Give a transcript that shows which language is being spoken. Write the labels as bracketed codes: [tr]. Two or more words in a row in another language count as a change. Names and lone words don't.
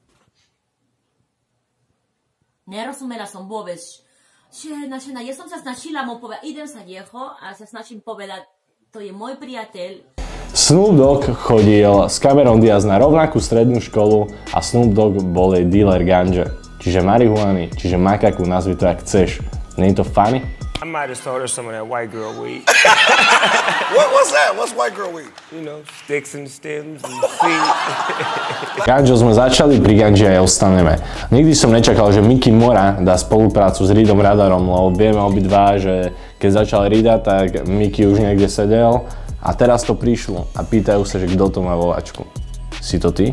[sk] Nerozumela som vôbec, že načená. Ja som sa snažila mu povedať, idem sa jeho a sa snažím povedať, to je môj priateľ. Snoop Dogg chodil s Cameron Diaz na rovnakú strednú školu a Snoop Dogg bol jej dealer ganja, čiže marihuany, čiže makaku, nazvi to jak chceš. Nie je to funny? [en] I might have told her some of that white girl weed. What's that? What's white girl weed? You know, sticks and stems and seeds. [sk] Ganžo sme začali, pri ganži aj ostaneme. Nikdy som nečakal, že Mickey Mora dá spoluprácu s Reedom Radarom, lebo vieme obidva, že keď začal Reeda, tak Mickey už niekde sedel a teraz to prišlo a pýtajú sa, že kto to má vo vačku. Si to ty?